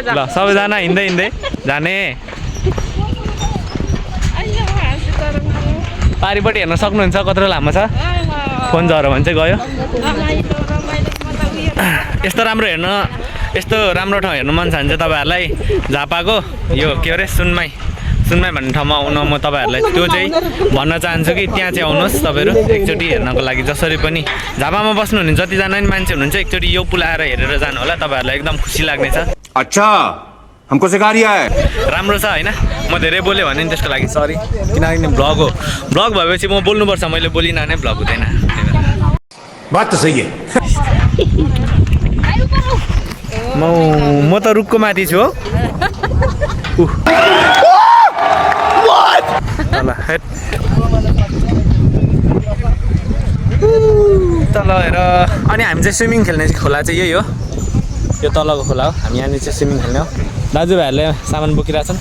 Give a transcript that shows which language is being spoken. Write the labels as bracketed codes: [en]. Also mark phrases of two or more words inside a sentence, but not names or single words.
[ne] ल सबैजना हिँड्दै जाने पारिपट्टि हेर्न सक्नुहुन्छ कत्रो लामो छ फोन झऱ्यो भने चाहिँ गयो यस्तो राम्रो ठाउँ हेर्नु मन छ भने चाहिँ तपाईँहरूलाई झापाको यो के अरे सुनमाई भन्ने ठाउँमा आउन म तपाईँहरूलाई त्यो चाहिँ भन्न चाहन्छु कि त्यहाँ चाहिँ आउनुहोस् तपाईँहरू एकचोटि हेर्नको लागि जसरी पनि झापामा बस्नुहुने जतिजना नि मान्छे हुनुहुन्छ एकचोटि यो पुल आएर हेरेर जानु होला तपाईँहरूलाई एकदम खुसी लाग्नेछ [hi] अच्छा हमको सिखा रिया है [ne] राम्रो छ होइन म धेरै बोलेँ भने नि त्यसको लागि सरी किनकि ब्लग हो ब्लग भएपछि म बोल्नुपर्छ मैले बोलिनँ भने ब्लग हुँदैन [hi] बात तो सही है [ne] म त रुखको माथि छु हो तल हेर अनि हामी चाहिँ स्विमिङ खेल्ने खोला चाहिँ यही हो यो तलको खोला हो हामी यहाँनिर चाहिँ स्विमिङ खेल्ने हो दाजुभाइहरूले सामान बोकिरहेछन्